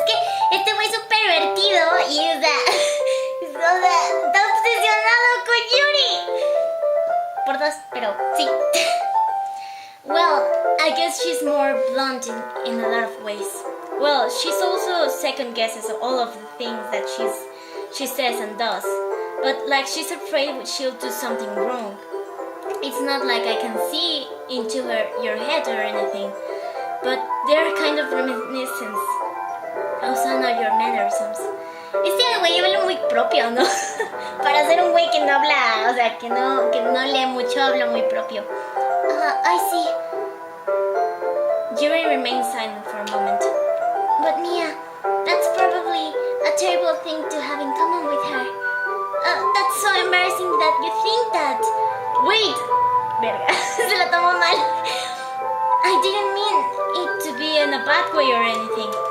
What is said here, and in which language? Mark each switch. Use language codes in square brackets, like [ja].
[es] Es que este güey es un pervertido y, o sea, está obsesionado con Yuri. Por dos, pero sí. [en] Well, I guess she's more blunt in a lot of ways. Well, she's also second guesses all of the things that she says and does. But like she's afraid she'll do something wrong. It's not like I can see into your head or anything, but they're kind of reminiscence of some of your mannerisms. [es] Este güey habla muy propio, ¿no? Para ser un güey que no habla, o sea, que no lee mucho, habla muy propio. [en] I see. Yuri remains silent for a moment. But Mia, that's probably a terrible thing to have in common with her. That's so embarrassing that you think that. Wait! [es] Verga, se la tomó mal. [en] I didn't mean it to be in a bad way or anything.